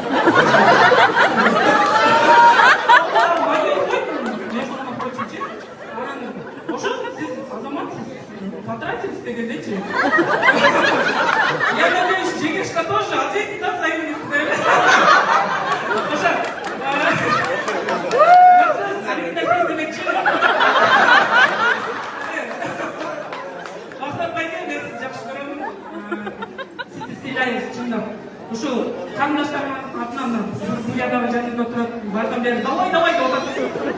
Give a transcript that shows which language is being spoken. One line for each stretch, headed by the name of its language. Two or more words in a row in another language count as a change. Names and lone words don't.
Kyrgyz: Ошо сиз азаматсыз, потратились дегендейчи.
Russian: Я надеюсь, Чегешка тоже ответит на взаимность.
Kyrgyz: Ошо ушул карындаштарыңыздын атынан студиядагы жаныңызда турат, бардам бери давай деп атат.